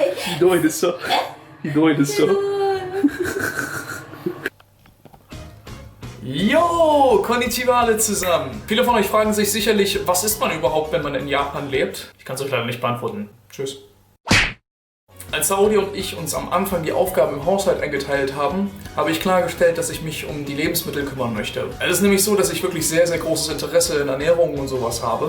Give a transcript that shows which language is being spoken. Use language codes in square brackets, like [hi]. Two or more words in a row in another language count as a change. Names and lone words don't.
[ja] ひどいですよ。ひどいですよ。 [de] Yo, konnichiwa alle zusammen. Viele von euch fragen sich sicherlich, was ist man überhaupt, wenn man in Japan lebt? Ich kann es euch leider nicht beantworten. Tschüss. Als Saori und ich uns am Anfang die Aufgaben im Haushalt eingeteilt haben, habe ich klargestellt, dass ich mich um die Lebensmittel kümmern möchte. Es ist nämlich so, dass ich wirklich sehr, sehr großes Interesse in Ernährung und sowas habe.